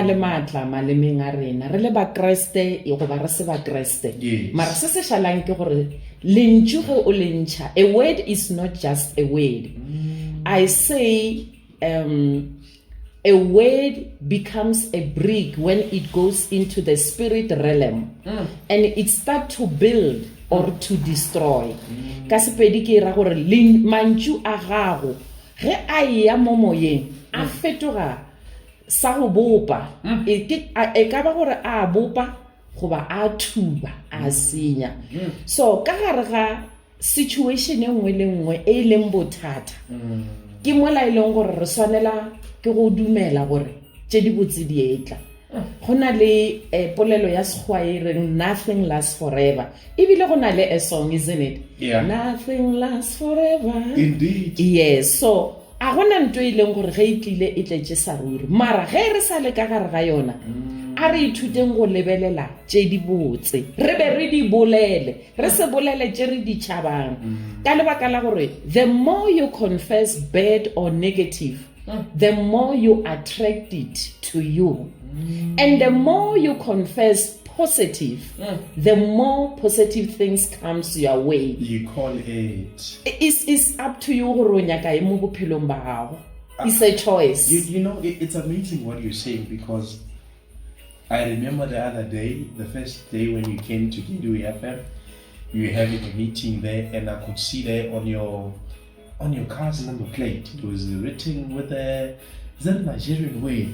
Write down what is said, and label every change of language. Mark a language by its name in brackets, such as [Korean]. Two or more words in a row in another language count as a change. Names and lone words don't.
[English] A word is not just a word. I say a word becomes a brick when it goes into the spirit realm and it start to build or to destroy. [Northern Sotho] Ka sepedi ke ra gore mantšu a gago ge a ya mo moyeng a fetoga sa go bopa e ka ba gore a bopa goba a thuba a senya. So ka gare ga situation e nngwe le nngwe e leng bothata ke mola e leng gore re swanela ke go dumela gore tše di botse di etla. Go na le polelo ya Sekgowa e reng [English] nothing lasts forever. [Northern Sotho] Ebile go na le [English] a song, isn't it? Yeah. Nothing lasts forever. Indeed. [Northern Sotho] Yes. So a gona ntwe e leng gore ge e tlile e tletše sa ruri mara ge re sa le ka gare ga yona a re ithuteng go lebelela tše di botse re be re di bolele re se bolele tše re di tšhabang ka lebaka la gore [English] the more you confess bad or negative the more you attract it to you and the more you confess positive the more positive things comes your way. You call it. It's up to you [Northern Sotho] gore o nyaka eng mo bophelong ba gago. [English] It's a choice. You know, it's amazing what you're saying because I remember the other day, the first day when you came to Kidu FM, you were having a meeting there, and I could see there on your car's number plate, it was written with a Nigerian word.